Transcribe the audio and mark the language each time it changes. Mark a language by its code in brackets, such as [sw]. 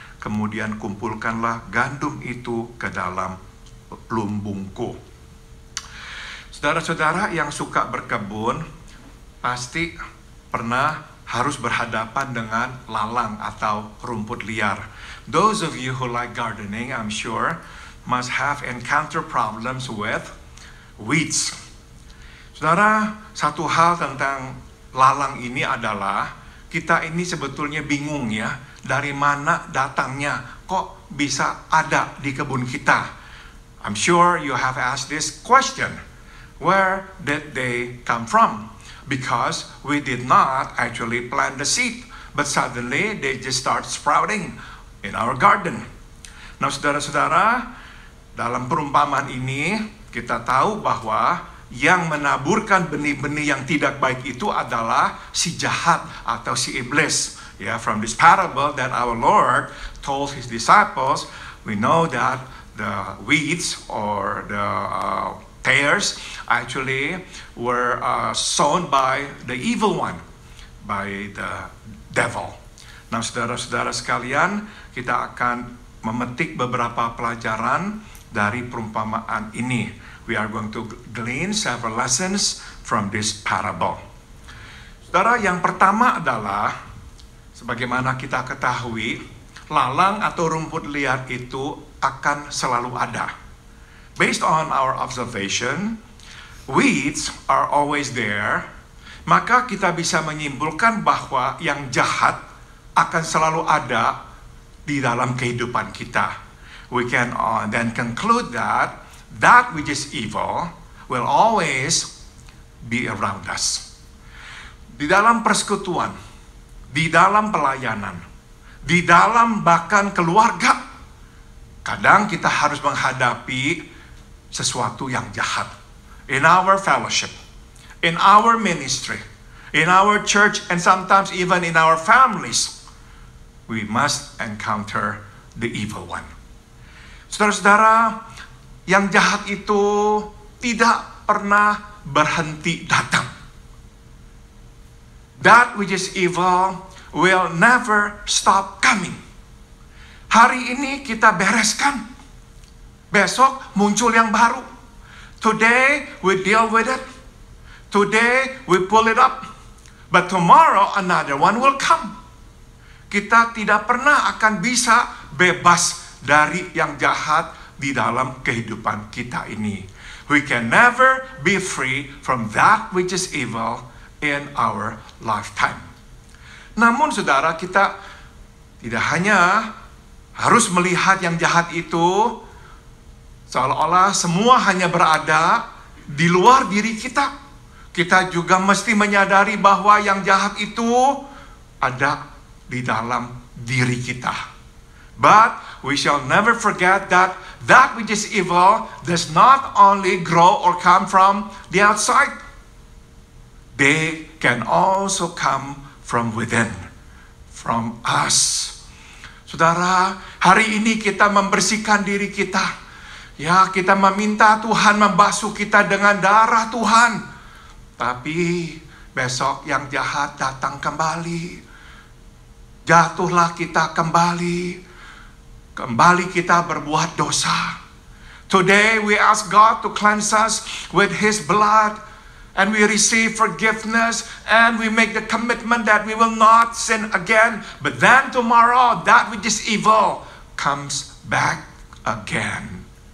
[id] Kemudian kumpulkanlah gandum itu ke dalam lumbungku. Saudara-saudara yang suka berkebun pasti pernah harus berhadapan dengan lalang atau rumput liar. [en] Those of you who like gardening, I'm sure, must have encountered problems with weeds. [id] Saudara, satu hal tentang lalang ini adalah kita ini sebetulnya bingung ya, dari mana datangnya, kok bisa ada di kebun kita. [en] I'm sure you have asked this question. Where did they come from? Because we did not actually plant the seed, but suddenly they just start sprouting in our garden. [id] Nah, saudara-saudara, dalam perumpamaan ini kita tahu bahwa yang menaburkan benih-benih yang tidak baik itu adalah si jahat atau si iblis. [en] Yeah, from this parable that our Lord told his disciples, we know that the weeds or the tares actually were sown by the evil one, by the devil. [id] Nah, saudara-saudara sekalian, kita akan memetik beberapa pelajaran dari perumpamaan ini. [en] We are going to glean several lessons from this parable. [id] Saudara, yang pertama adalah, sebagaimana kita ketahui, lalang atau rumput liar itu akan selalu ada. [en] Based on our observation, weeds are always there, [id] maka kita bisa menyimpulkan bahwa yang jahat akan selalu ada di dalam kehidupan kita. [en] We can then conclude that which is evil will always be around us. [id] Di dalam persekutuan, di dalam pelayanan, di dalam bahkan keluarga, kadang kita harus menghadapi sesuatu yang jahat. [en] In our fellowship, in our ministry, in our church, and sometimes even in our families, we must encounter the evil one. [id] Saudara-saudara, yang jahat itu tidak pernah berhenti datang. [en] that which is evil will never stop coming. [id] Hari ini kita bereskan, besok muncul yang baru. [en] Today we deal with it. Today we pull it up. But tomorrow another one will come. [id] Kita tidak pernah akan bisa bebas dari yang jahat di dalam kehidupan kita ini. [en] We can never be free from that which is evil in our lifetime. [id] Namun saudara, kita tidak hanya harus melihat yang jahat itu seolah-olah semua hanya berada di luar diri kita. Kita juga mesti menyadari bahwa yang jahat itu ada di dalam diri kita. [en] But we shall never forget that that which is evil does not only grow or come from the outside. They can also come from within, from us. [id] Saudara, hari ini kita membersihkan diri kita. Ya, kita meminta Tuhan membasuh kita dengan darah Tuhan. Tapi besok yang jahat datang kembali. Jatuhlah kita kembali. Kembali kita berbuat dosa. [en] Today we ask God to cleanse us with His blood. And we receive forgiveness. And we make the commitment that we will not sin again. But then tomorrow, that which is evil comes back again.